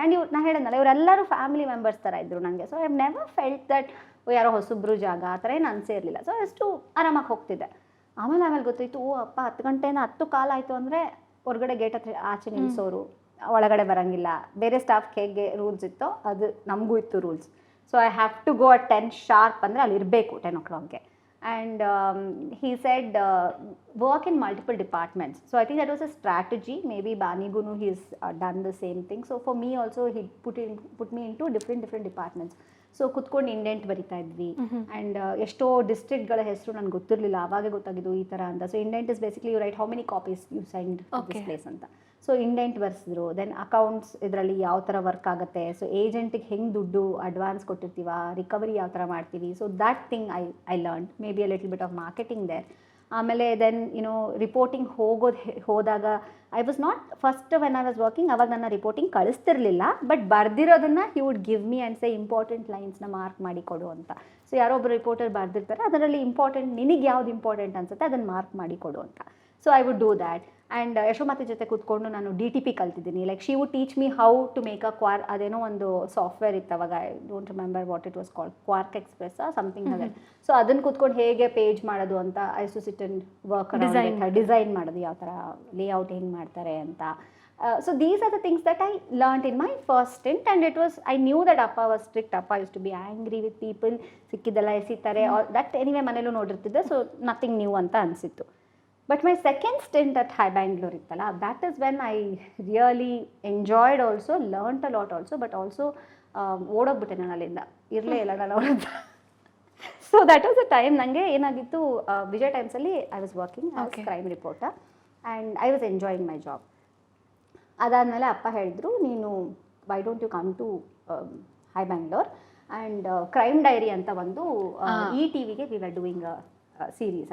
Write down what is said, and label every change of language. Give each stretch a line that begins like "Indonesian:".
Kannada: And ನಾನು ಹೇಳಿದ್ನಲ್ಲ, ಇವರೆಲ್ಲರೂ ಫ್ಯಾಮಿಲಿ ಮೆಂಬರ್ಸ್ ಥರ ಇದ್ದರು ನನಗೆ.
English: so I have never felt that
Kannada: ಯಾರೋ ಹೊಸಬ್ರು ಜಾಗ ಆ ಥರ ಏನು ಅನಿಸೇ ಇರಲಿಲ್ಲ. ಸೊ ಅಷ್ಟು ಆರಾಮಾಗಿ ಹೋಗ್ತಿದ್ದೆ. ಆಮೇಲೆ ಗೊತ್ತಾಯಿತು, ಅಪ್ಪ 10 ಗಂಟೆಯಿಂದ 10 ಕಾಲ ಆಯಿತು ಅಂದರೆ ಹೊರಗಡೆ ಗೇಟ್ ಹತ್ರ ಆಚೆ ನಿಲ್ಲಿಸೋರು, ಒಳಗಡೆ ಬರೋಂಗಿಲ್ಲ. ಬೇರೆ ಸ್ಟಾಫ್ಗೆ ಹೇಗೆ ರೂಲ್ಸ್ ಇತ್ತೋ ಅದು ನಮಗೂ ಇತ್ತು rules.
English: so I have to go at 10 sharp
Kannada: ಅಂದರೆ ಅಲ್ಲಿ ಇರಬೇಕು 10 o'clockಗೆ.
English: And he said work in multiple departments. So I think that was a strategy. Maybe Banigunu he's done the same thing. So for me also he put me into different departments.
Kannada: So ಕುತ್ಕೊಂಡು indent ಬರಿತಾ ಇದ್ವಿ.
English: and
Kannada: ಎಷ್ಟೋ ಡಿಸ್ಟ್ರಿಕ್ಟ್ಗಳ ಹೆಸರು ನನಗೆ ಗೊತ್ತಿರಲಿಲ್ಲ, ಆವಾಗೇ ಗೊತ್ತಾಗಿದ್ದು ಈ ಥರ ಅಂತ.
English: So indent is basically you write how many copies you send this place ಅಂತ.
Kannada: So indent ಬರ್ಸಿದ್ರು. ದೆನ್ ಅಕೌಂಟ್ಸ್ ಇದರಲ್ಲಿ ಯಾವ ಥರ ವರ್ಕ್ ಆಗುತ್ತೆ, ಸೊ ಏಜೆಂಟಿಗೆ ಹೆಂಗೆ ದುಡ್ಡು ಅಡ್ವಾನ್ಸ್ ಕೊಟ್ಟಿರ್ತೀವ, ರಿಕವರಿ ಯಾವ ಥರ ಮಾಡ್ತೀವಿ.
English: So that thing I learn. Maybe a little bit of marketing there. ಆಮೇಲೆ then reporting ಹೋದಾಗ I was not first when I was working,
Kannada: ಅವಾಗ ನನ್ನ reporting ಕಳಿಸ್ತಿರ್ಲಿಲ್ಲ. But ಬರ್ದಿರೋದನ್ನು
English: he would give me and say
Kannada: important ಲೈನ್ಸ್ನ mark ಮಾಡಿ ಕೊಡು ಅಂತ. So ಯಾರೋ ಒಬ್ಬರು reporter ಬರ್ದಿರ್ತಾರೆ, ಅದರಲ್ಲಿ ಇಂಪಾರ್ಟೆಂಟ್ ನಿನಗೆ ಯಾವ್ದು ಇಂಪಾರ್ಟೆಂಟ್ ಅನ್ಸುತ್ತೆ ಅದನ್ನು ಮಾರ್ಕ್ ಮಾಡಿ ಕೊಡು ಅಂತ.
English: So I would do that. And
Kannada: Yashomati ಜೊತೆ ಕೂತ್ಕೊಂಡು ನಾನು DTP ಕಲ್ತಿದ್ದೀನಿ.
English: like she would teach me how to make
Kannada: ಅದೇನೋ ಒಂದು ಸಾಫ್ಟ್ವೇರ್ ಇತ್ತು ಅವಾಗ,
English: I don't remember what it was called, Quark Express something ಅದೇ.
Kannada: ಸೊ ಅದನ್ನು ಕೂತ್ಕೊಂಡು ಹೇಗೆ ಪೇಜ್ ಮಾಡೋದು ಅಂತ, I to sit and work design ಮಾಡೋದು, ಯಾವ ಥರ ಲೇಔಟ್ ಹೆಂಗೆ ಮಾಡ್ತಾರೆ ಅಂತ.
English: So these are the things that I learned in my first stint, and I knew that Appa was strict. Appa used to be angry with people,
Kannada: ಸಿಕ್ಕಿದ್ದೆಲ್ಲ ಎಸಿತಾರೆ,
English: that anyway
Kannada: ಮನೇಲೂ ನೋಡಿರ್ತಿದ್ದೆ.
English: so nothing new
Kannada: ಅಂತ ಅನಿಸಿತ್ತು.
English: But my second stint at High Bangalore ittala, that is when I really enjoyed also, learnt a lot also, but also
Kannada: ಓಡೋಗ್ಬಿಟ್ಟೆ ನಾನು ಅಲ್ಲಿಂದ, ಇರಲೇ ಇಲ್ಲ ನಾನು ಅವ್ರದ್ದು.
English: so that was a time
Kannada: ನನಗೆ ಏನಾಗಿತ್ತು,
English: ವಿಜಯ್ ಟೈಮ್ಸಲ್ಲಿ I was working as crime reporter and I was enjoying my job.
Kannada: ಅದಾದಮೇಲೆ ಅಪ್ಪ ಹೇಳಿದ್ರು, ನೀನು
English: why don't you come to Hi Bangalore and Crime Diary
Kannada: ಅಂತ ಒಂದು ETVಗೆ
English: We were doing series.